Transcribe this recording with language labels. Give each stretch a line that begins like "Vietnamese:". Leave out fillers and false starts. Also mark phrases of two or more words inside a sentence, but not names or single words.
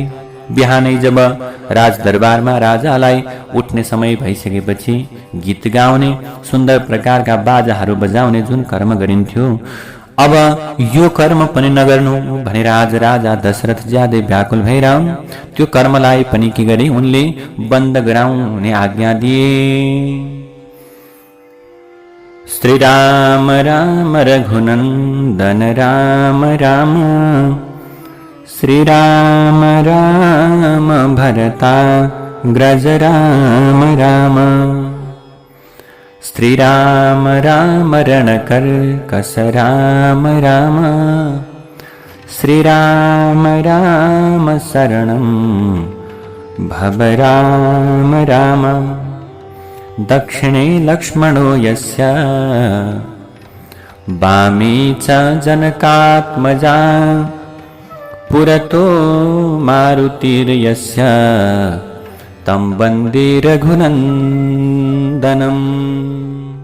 Nepali: बिहानै जब राजदरबारमा राजालाई उठ्ने समय भइसकेपछि गीत गाउने, सुन्दर प्रकारका बाजाहरू बजाउने जुन कर्म गरिन्थ्यो, अब यो कर्म पनि नगर्नु भनेर आज राजा दशरथ ज्यादै व्याकुल भएर त्यो कर्मलाई पनि के गरे, उनले बन्द गराउने आज्ञा दिए।
Sanskrit: श्री राम राम रघुनन्दन राम राम, श्री राम राम भरता ग्रज राम राम, श्री राम राम रणकर कस राम राम, श्री राम राम शरणं भव राम राम। दक्षिणे लक्ष्मणो यस्य वामे च जनकात्मजा, पुरतो मारुतिर्यस्य तं वन्दे रघुनन्दनम्।